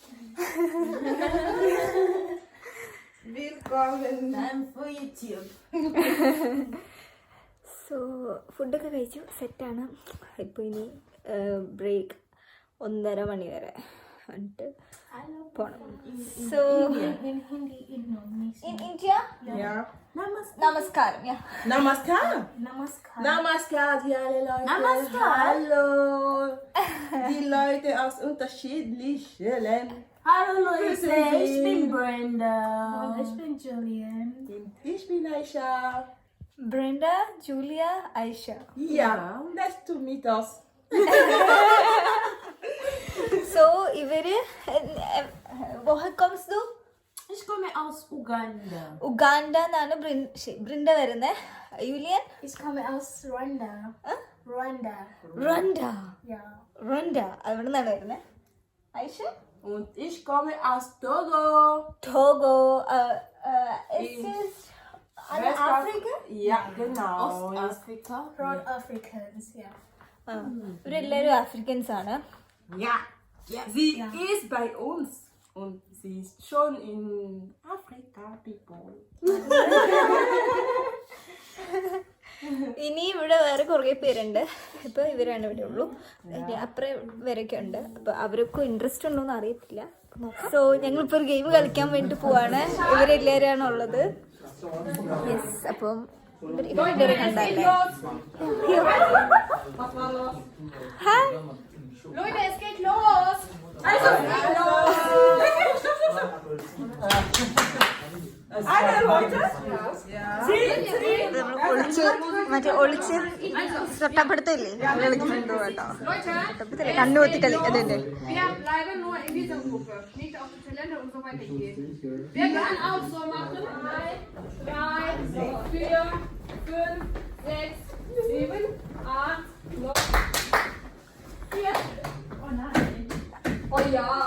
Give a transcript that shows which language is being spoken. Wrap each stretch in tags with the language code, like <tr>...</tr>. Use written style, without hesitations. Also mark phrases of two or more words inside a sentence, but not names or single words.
<ml>സോ ഫുഡൊക്കെ കഴിച്ചു, സെറ്റാണ്. ഇപ്പോൾ ഇനി ബ്രേക്ക് 1:30 മണി വരെ എന്നിട്ട് പോണം. സോ in India, namaskaram. Namaskar,</ml> <de>die alle Leute.</de> <ml>Namaskar.</ml> <de>Hallo. Die Leute aus unterschiedlichen Ländern. Hallo Leute, ich bin Brenda. Ich bin Julian. Ich bin Aisha. Brenda, Julia, Aisha. Ja,</de> <en>nice to meet us. So,</en> <de>ഇവര് woher kommst du? Ich komme aus Uganda.</de> <ml>ഉഗാണ്ട എന്നാണ് ബ്രിൻഡ വരുന്നത്. യുലിയൻ?</ml> <de>Ich komme aus Rwanda. Rwanda. Rwanda. Ja.</de> <ml>Rwanda. അവിടെ നിന്നാണ് വരുന്നത്. ഐഷ?</ml> <de>Und ich komme aus Togo. Togo. Ist es Afrika? Ja, genau. Ostafrika. Nordafrikans, ja.</de> <ml>ഇവരെല്ലാവരും ആഫ്രിക്കൻസ് ആണ്.</ml> <de>Ja. Sie ist bei uns. Und sie ist schon in Afrika, people.</de> <ml>ഇനി ഇവിടെ വേറെ കുറേ പേരുണ്ട്. ഇപ്പോൾ ഇവരാണ് ഇവിടെ ഉള്ളൂ. ഇനി അപ്പുറം വരെയൊക്കെ ഉണ്ട്. അപ്പോൾ അവർക്കും ഇൻട്രസ്റ്റ് ഉണ്ടോയെന്ന് അറിയത്തില്ല. സോ ഞങ്ങളിപ്പോൾ ഒരു ഗെയിം കളിക്കാൻ വേണ്ടി പോവാണ്. ഇവരെല്ലാവരാണ് ഉള്ളത്. യെസ്, അപ്പം ഇവരെ കണ്ടല്ലേ. ഹായ്</ml> <de>Leute, es geht los! Also,</de> <ml>നമ്മൾ ഒളിച്ച് ഒളിച്ച് തൊട്ടപ്പെടുത്തില്ലേ കളിക്കുന്നുണ്ടോ കേട്ടോ തൊട്ടപ്പെടുത്തില്ലേ കണ്ണുപൊത്തി കളി അതെന്റെ</ml> <de>Wir bleiben nur in dieser Gruppe, nicht auf die Talente und so weiter gehen. Wir werden auch so machen. 1, 2, 3, 4, 5, 6, 7, 8, 9, 4. Oh nein. Oh ja.</de>